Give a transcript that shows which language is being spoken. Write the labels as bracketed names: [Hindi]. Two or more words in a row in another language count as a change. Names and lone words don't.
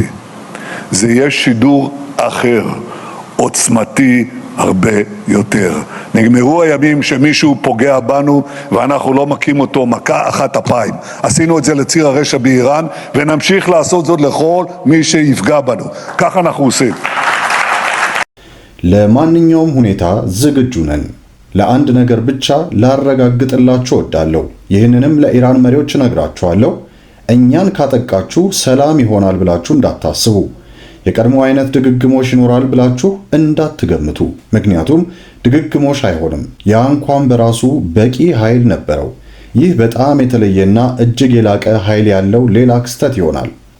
[Hebrew] זה יהיה שידור אחר, עוצמתי הרבה יותר. נגמרו הימים שמישהו פוגע בנו ואנחנו לא מכים אותו מכה אחת אפיים. עשינו את זה לציר הרשע באיראן ונמשיך לעשות זאת לכל מי שיפגע בנו. כך אנחנו עושים. [Amharic] ለማንኛውም ሁኔታ ዝግጁ ነን። ለአንድ ነገር ብቻ ላረጋግጥላችሁ እወዳለሁ። ይህንንም ለኢራን መሪዎች እነግራችኋለሁ። እኛን ካጠቃችሁ ሰላም ይሆናል ብላችሁ እንዳታስቡ። የቀድሞ አይነት ድግግሞሽ ይኖራል ብላችሁ እንዳትገምቱ። ምክንያቱም ድግግሞሽ አይሆንም። ያ እንኳን በራሱ በቂ ኃይል ነበረው። ይህ በጣም የተለየና እጅግ የላቀ ኃይል ያለው ሌላ ክስተት ይሆናል።